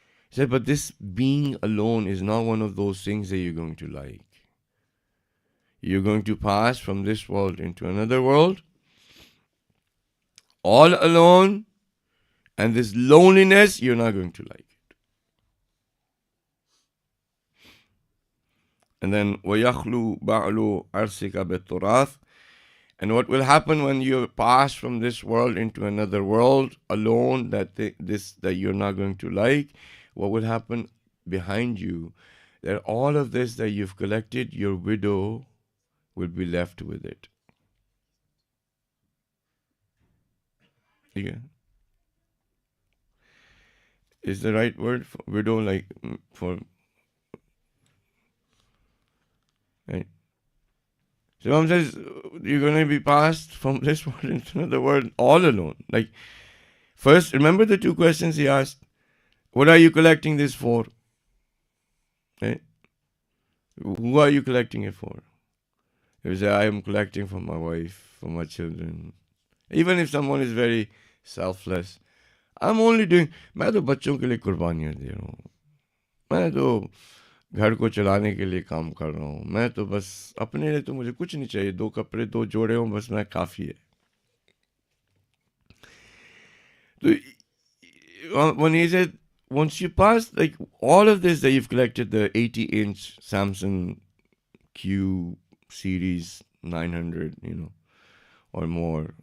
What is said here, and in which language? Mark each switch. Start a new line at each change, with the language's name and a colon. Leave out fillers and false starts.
English: He said, but this being alone is not one of those things that you're going to like. You're going to pass from this world into another world, all alone, and this loneliness, you're not going to like it. And then,
Arabic: وَيَخْلُو بَعْلُ عَرْسِكَ بِالتُّرَاثِ.
English: And what will happen when you pass from this world into another world alone, that you're not going to like, what will happen behind you? That all of this that you've collected, your widow will be left with it. Yeah. Is the right word for widow, like for right? So Imam says you're going to be passed from this world into another world all alone. Like, first, remember the two questions he asked. What are you collecting this for? Right? Who are you collecting it for? He say, I am collecting for my wife, for my children. Even if someone is very selfless, I'm only doing,
Hindi: मैं तो बच्चों के लिए कुर्बानियाँ दे रहा हूँ, मैं तो घर को चलाने के लिए काम कर रहा हूँ, मैं तो बस अपने लिए तो मुझे कुछ नहीं चाहिए, दो कपड़े दो जोड़े हों बस मैं काफ़ी है.
English: So when he said, once you pass like all of this that you've collected, the 80-inch Samsung Q series 900, or more.